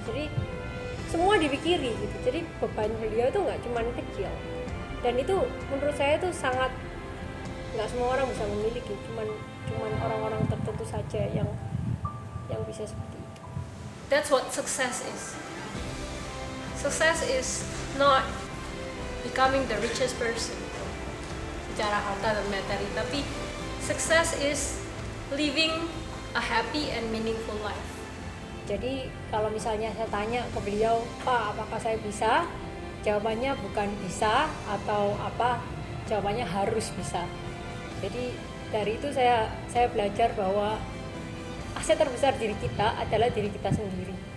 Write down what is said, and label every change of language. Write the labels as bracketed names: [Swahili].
[Indonesian] Jadi semua dipikiri gitu. Jadi beban beliau itu nggak cuma kecil. Dan itu menurut saya itu sangat, nggak semua orang bisa memiliki. Cuman orang-orang tertentu saja yang bisa seperti itu. [English] That's what success is. Success is not becoming the richest person [Indonesian] secara harta dan materi, tapi [English] success is living a happy and meaningful life. [Indonesian] Jadi kalau misalnya saya tanya ke beliau, Pak, apakah saya bisa? Jawabannya bukan bisa atau apa, jawabannya harus bisa. Jadi dari itu saya belajar bahwa aset terbesar diri kita adalah diri kita sendiri.